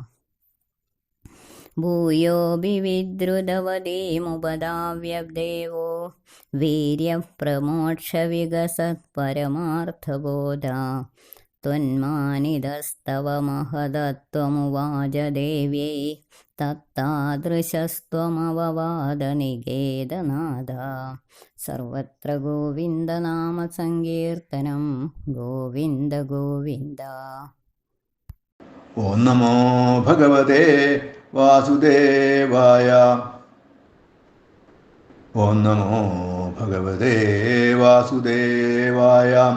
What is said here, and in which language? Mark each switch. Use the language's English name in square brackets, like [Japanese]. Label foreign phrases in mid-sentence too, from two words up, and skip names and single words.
[Sanskrit] भूयोऽपि विद्रुतवतीमुपधाव्यदेवो वीर्यप्रमोक्षविगसत्परमार्थबोधा. त्वन्मानितस्तव महदत्वमुवाच देव्यै तत्तादृशस्त्वमववादनिकेतनाद. സർവത്ര ഗോവിന്ദനാമ സങ്കീർത്തനം ഗോവിന്ദ ഗോവിന്ദ. ഓം നമോ ഭഗവതേ വാസുദേവായ. ഓം നമോ ഭഗവതേ വാസുദേവായ.